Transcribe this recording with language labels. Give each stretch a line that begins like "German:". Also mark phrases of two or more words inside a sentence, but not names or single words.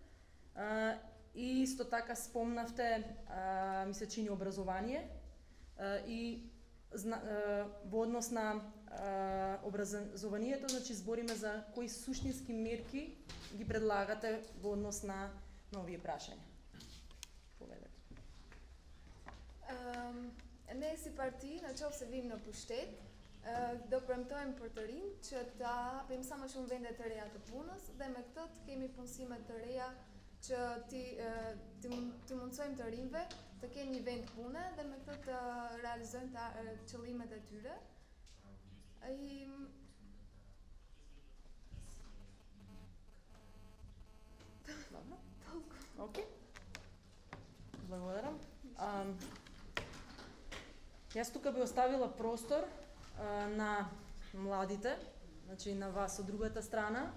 Macedonian: И исто така спомнавте, ми се чини, образование и во однос на образованието, значи збориме за кои суштински мерки ги предлагате во однос на овие прашања. Поведете.
Albanian: Ne si parti, në qoftë se vim në pushtet, do premtojmë për të rinj që ta hapim sa më shumë vende të reja të punës dhe me këtë të kemi punësime të reja që ti mundsojmë të rinjve të kenë një vend pune dhe me këtë të realizojmë qëllimet e tyre.
Macedonian: Окей. Благодарам. Јас тука би оставила простор на младите, значи на вас од другата страна.